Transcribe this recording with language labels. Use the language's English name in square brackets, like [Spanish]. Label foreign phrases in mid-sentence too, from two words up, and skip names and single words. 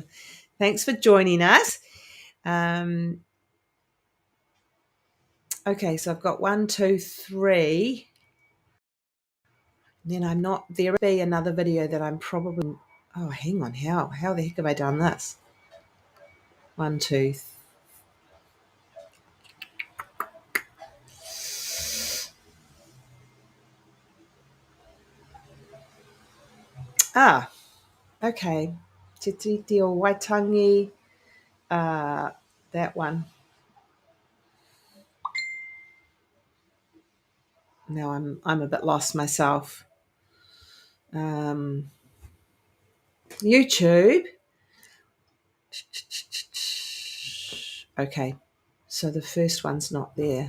[English] Thanks for joining us. Okay, so I've got 1, 2, 3. Then there will be another video that I'm probably, hang on, how the heck have I done this? 1, 2, 3. Okay. Te Tiriti o Waitangi, that one. Now I'm a bit lost myself. YouTube. Okay, so the first one's not there.